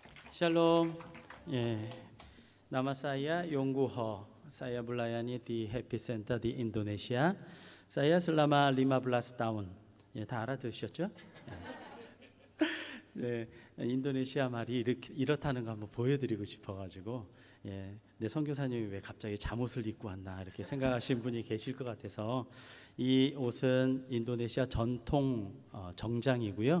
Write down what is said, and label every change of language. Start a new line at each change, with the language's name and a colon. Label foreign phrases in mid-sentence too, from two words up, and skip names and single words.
Indonesian: Shalom. Nama saya Yonggu Ho. Saya melayani di Happy Center di Indonesia. Saya selama 15 tahun.
Korean: 다 알아들으셨죠? 인도네시아 말이 이렇다는 거 한번 보여드리고 싶어가지고 내 선교사님이 왜 갑자기 잠옷을 입고 왔나 이렇게 생각하신 분이 계실 것 같아서 이 옷은 인도네시아 전통 정장이고요.